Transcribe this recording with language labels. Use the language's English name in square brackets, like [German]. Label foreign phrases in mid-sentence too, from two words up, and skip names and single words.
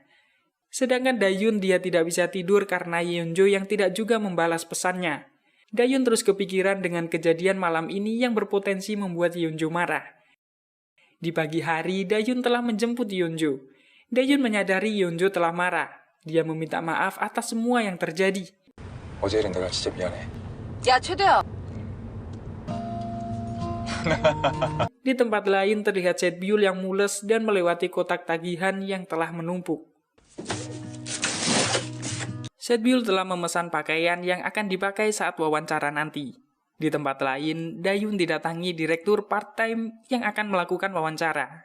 [Indonesian] Sedangkan Dayun dia tidak bisa tidur karena Yeonju yang tidak juga membalas pesannya. Dayun terus kepikiran dengan kejadian malam ini yang berpotensi membuat Yeonju marah. Di pagi hari, Dayun telah menjemput Yeonju. Dayun menyadari Yeonju telah marah. Dia meminta maaf atas semua yang terjadi. [Korean] 어제 일은 내가 진짜 미안해. 야, 최대야. [Indonesian] Di tempat lain terlihat Setbyul yang mules dan melewati kotak tagihan yang telah menumpuk. Setbyul telah memesan pakaian yang akan dipakai saat wawancara nanti. Di tempat lain, Dayun didatangi direktur part-time yang akan melakukan wawancara.